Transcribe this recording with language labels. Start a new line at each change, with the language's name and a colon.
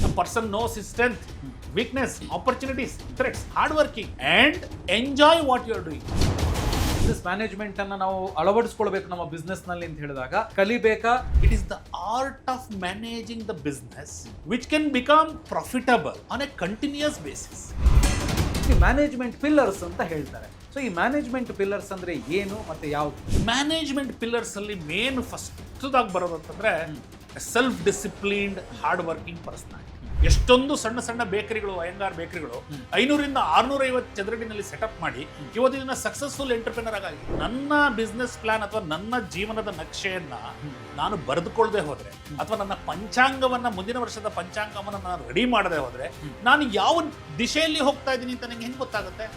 English: A person knows his strength, weakness, opportunities, threats, hard working and enjoy what you are doing.
Kannada: Business management ಅನ್ನ ನಾವು ಅಳವಡಿಸ್ಕೊಳ್ಬೇಕು ನಮ್ಮ business ನಲ್ಲಿ ಅಂತ ಹೇಳಿದಾಗ ಕಲಿಬೇಕಾ?
English: It is the art of managing the business which can become profitable on a continuous basis.
Kannada: ಈ management pillars ಅಂತ ಹೇಳ್ತಾರೆ. So ಈ ಮ್ಯಾನೇಜ್ಮೆಂಟ್ ಪಿಲ್ಲರ್ಸ್ ಅಂದ್ರೆ ಏನು ಮತ್ತೆ ಯಾವುದು? ಮ್ಯಾನೇಜ್ಮೆಂಟ್ ಪಿಲ್ಲರ್ಸ್ ಅಲ್ಲಿ ಮೇನ್ ಫಸ್ಟ್ದಾಗಿ ಬರೋದು ಅಂತಂದ್ರೆ self disciplined hard working personality. ಎಷ್ಟೊಂದು ಸಣ್ಣ ಸಣ್ಣ ಬೇಕರಿಗಳು, ಅಯ್ಯಂಗಾರ್ ಬೇಕರಿಗಳು 500ರಿಂದ 650 ಚದರಡಿನಲ್ಲಿ ಸೆಟಪ್ ಮಾಡಿ ಇವತ್ತಿನ ಸಕ್ಸಸ್ಫುಲ್ ಎಂಟರ್ಪ್ರಿನರ್ ಆಗಿ ನನ್ನ ಬಿಸ್ನೆಸ್ ಪ್ಲಾನ್ ಅಥವಾ ನನ್ನ ಜೀವನದ ನಕ್ಷೆಯನ್ನ ನಾನು ಬರೆದುಕೊಳ್ಳದೆ ಹೋದ್ರೆ ಅಥವಾ ನನ್ನ ಪಂಚಾಂಗವನ್ನ ಮುಂದಿನ ವರ್ಷದ ಪಂಚಾಂಗವನ್ನ ನಾನು ರೆಡಿ ಮಾಡದೆ ಹೋದ್ರೆ ನಾನು ಯಾವ ದಿಶೆಯಲ್ಲಿ ಹೋಗ್ತಾ ಇದ್ದೀನಿ ಅಂತ ನಂಗೆ ಹೆಂಗೆ ಗೊತ್ತಾಗುತ್ತೆ?